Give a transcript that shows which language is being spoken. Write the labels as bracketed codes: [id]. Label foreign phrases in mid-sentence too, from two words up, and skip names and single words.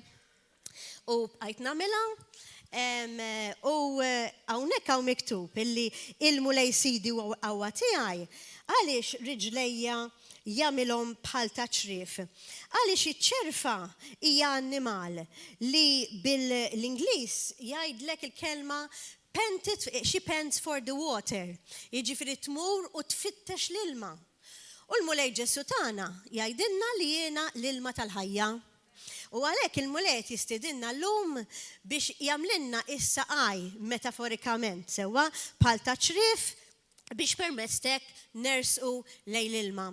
[mt] U bqajt nagħmilha u hawnhekk hawn miktub illi il-mulej sidi u qawwa tiegħi għaliex riġlejja jagħmilhom bħal ta' ċrif. Għaliex iċ-ċerfa hija annimal li bil-Ingliż jgħidlek il-kelma [en] she pants for the water. [mt] Jiġifieri tmur u tfittex l-ilma. U l-mulej Ġesu tagħna jgħidilna li jiena l-ilma tal-ħajja. U għalhekk il-mulej jistidilna llum biex jagħmlilna is-saqaj metaforikament sewwa bħal ta' ċrif biex permezz nersqu lejn l-ilma.